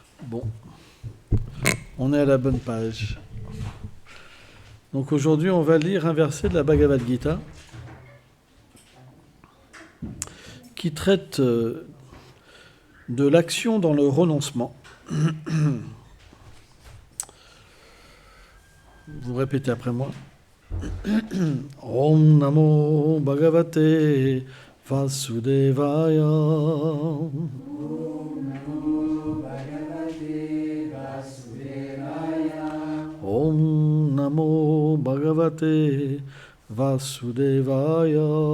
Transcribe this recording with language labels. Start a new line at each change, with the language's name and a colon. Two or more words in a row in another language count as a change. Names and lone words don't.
French: Bon, on est à la bonne page. Donc aujourd'hui, on va lire un verset de la Bhagavad Gita qui traite de l'action dans le renoncement. Vous répétez après moi.
Sanskrit: ॐ नमो भगवते वासुदेवाय. ॐ नमो भगवते वासुदेवाय.